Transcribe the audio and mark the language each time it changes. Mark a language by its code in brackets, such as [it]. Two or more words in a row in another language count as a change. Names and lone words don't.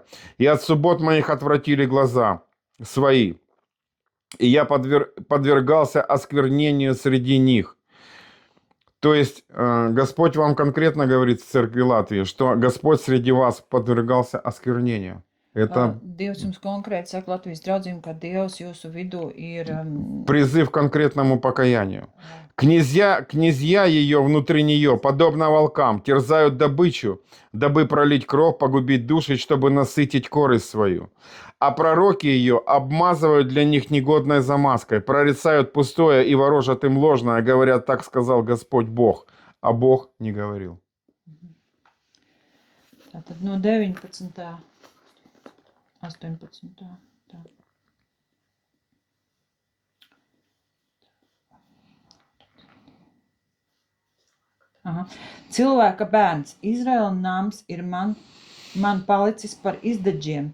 [ru] И от суббот моих отвратили глаза свои. И я подвергался осквернению среди них. То есть Господь вам конкретно говорит в церкви Латвии, что Господь среди вас подвергался осквернению. Это [lv] Dievs jums konkrēti saka Latvijas draudzīm, ka Dievs jūsu vidū ir [ru] призыв к конкретному покаянию. Князья ее внутри нее, подобно волкам, терзают добычу, дабы пролить кровь, погубить души, чтобы насытить корысть свою. А пророки ее обмазывают для них негодной замазкой, прорицают пустое и ворожат им ложное, говорят, так сказал Господь Бог, а Бог не говорил. [lv] Tātad no 19. 18. Tā. Aha. Cilvēka bērns, Izraēla nams ir man palicis par izdaģiem.